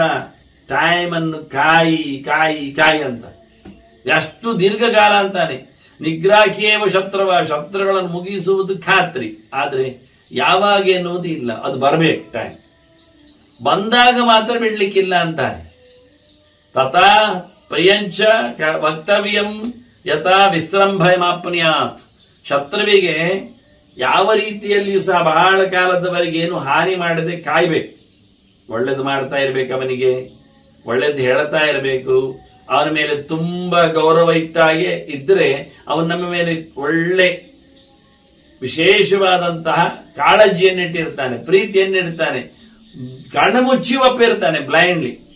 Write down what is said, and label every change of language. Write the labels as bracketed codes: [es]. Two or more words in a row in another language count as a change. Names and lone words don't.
[kn] ಟೈಮ್ ಅನ್ನು ಕಾಯಿ ಕಾಯಿ ಕಾಯಿ ಅಂತ. ಎಷ್ಟು ದೀರ್ಘಕಾಲ ಅಂತಾನೆ. [sa] ನಿಗ್ರಾಹ್ಯೇವ ಶತ್ರುವ, [kn] ಶತ್ರುಗಳನ್ನು ಮುಗಿಸುವುದು ಖಾತ್ರಿ. ಆದ್ರೆ ಯಾವಾಗ ಎನ್ನುವುದು ಇಲ್ಲ, ಅದು ಬರಬೇಕು ಟೈಮ್. ಬಂದಾಗ ಮಾತ್ರ ಬಿಡ್ಲಿಕ್ಕಿಲ್ಲ ಅಂತಾರೆ. [sa] ತಥಾ ಪ್ರಿಯಂಚ ವಕ್ತವ್ಯಂ ಯಥಾ ವಿಸ್ರಂಭಯಮಾಪ್ನುಯಾತ್. [kn] ಶತ್ರುವಿಗೆ ಯಾವ ರೀತಿಯಲ್ಲಿಯೂ ಸಹ ಬಹಳ ಕಾಲದವರೆಗೆ ಏನು ಹಾನಿ ಮಾಡದೆ ಕಾಯ್ಬೇಕು. ಒಳ್ಳೇದು ಮಾಡ್ತಾ ಇರಬೇಕು, ಅವನಿಗೆ ಒಳ್ಳೇದು ಹೇಳ್ತಾ ಇರಬೇಕು. ಅವನ ಮೇಲೆ ತುಂಬಾ ಗೌರವ ಇಟ್ಟಾಗೆ ಇದ್ರೆ ಅವನು ನಮ್ಮ ಮೇಲೆ ಒಳ್ಳೆ ವಿಶೇಷವಾದಂತಹ ಕಾಳಜಿಯನ್ನಿಟ್ಟಿರ್ತಾನೆ, ಪ್ರೀತಿಯನ್ನಿಡ್ತಾನೆ, ಕಣ್ಣುಮುಚ್ಚಿ ಒಪ್ಪಿರ್ತಾನೆ ಬ್ಲೈಂಡ್ಲಿ.